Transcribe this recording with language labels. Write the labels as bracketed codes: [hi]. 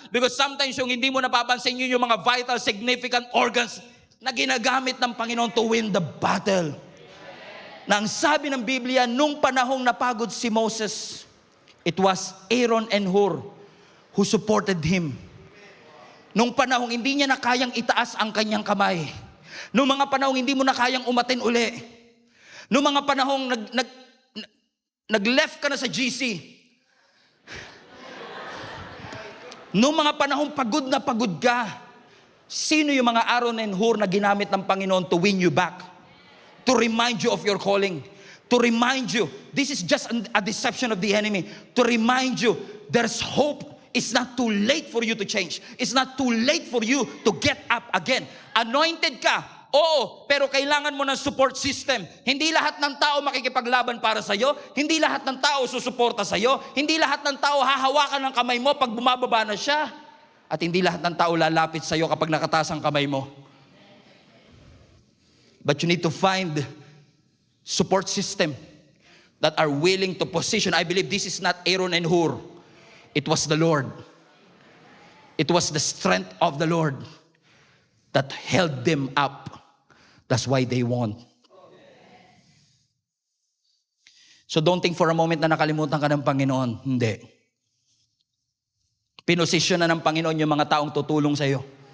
[en] Because sometimes [tl] yung hindi mo napapansin, yun yung mga [en] vital, significant organs [tl] na ginagamit ng Panginoon [en] to win the battle. [tl] Na ang sabi ng Biblia, nung panahong napagod si Moses, [en] it was Aaron and Hur who supported him. [tl] Nung panahong hindi niya na kayang itaas ang kanyang kamay. Nung mga panahong hindi mo na kayang umatin uli. Nung mga panahong nag-left ka na sa GC. Nung mga panahong pagod na pagod ka. Sino yung mga Aaron and Hur na ginamit ng Panginoon [en] to win you back? To remind you of your calling. To remind you, this is just a deception of the enemy. To remind you, there's hope. It's not too late for you to change. It's not too late for you to get up again. [tl] Anointed ka, oo, pero kailangan mo ng [en] support system. [tl] Hindi lahat ng tao makikipaglaban para sa'yo. Hindi lahat ng tao susuporta sa'yo. Hindi lahat ng tao hahawakan ng kamay mo pag bumababa na siya. At hindi lahat ng tao lalapit sa'yo kapag nakataas ang kamay mo. [en] But you need to find support system that are willing to position. I believe this is not Aaron and Hur. It was the Lord. It was the strength of the Lord that held them up. That's why they won. So don't think for a moment [tl] na nakalimutan ka ng Panginoon. Hindi. Pinosisyon na ng Panginoon yung mga taong tutulong sa iyo.